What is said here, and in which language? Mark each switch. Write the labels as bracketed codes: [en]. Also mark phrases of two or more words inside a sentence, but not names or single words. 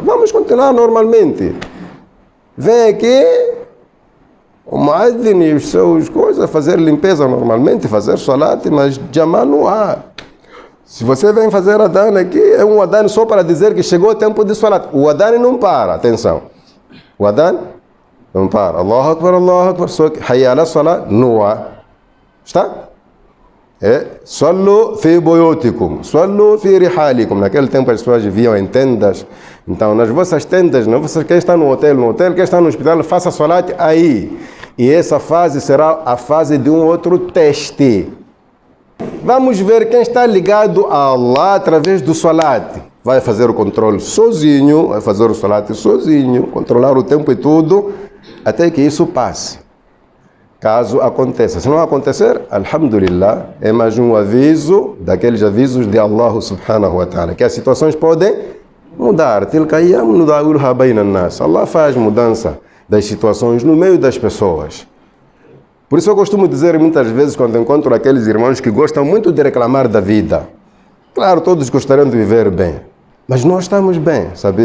[pt] Vamos continuar normalmente. Vem aqui, o Muaddin e os seus coisas, fazer limpeza normalmente, fazer salat, mas jamá não há. Se você vem fazer adhan aqui, é um adhan só para dizer que chegou o tempo de salat. O adhan não para, atenção. O adhan não para. [ar] الله أكبر، الله أكبر. Só que حي على الصلاة, [pt] não há. Está? [ar] صلوا في بيوتكم، صلوا في رحالكم. [pt] Naquele tempo as pessoas viviam em tendas. Então, nas vossas tendas, não, vocês quem está no hotel, quem está no hospital, faça salat aí. E essa fase será a fase de um outro teste. Vamos ver quem está ligado a Allah através do salat. Vai fazer o controle sozinho, vai fazer o salat sozinho, controlar o tempo e tudo, até que isso passe. Caso aconteça. Se não acontecer, alhamdulillah, é mais um aviso, daqueles avisos de [ar] الله سبحانه وتعالى, [pt] que as situações podem mudar. Allah faz mudança das situações no meio das pessoas. Por isso eu costumo dizer muitas vezes, quando encontro aqueles irmãos que gostam muito de reclamar da vida, claro, todos gostariam de viver bem, mas nós estamos bem, sabia?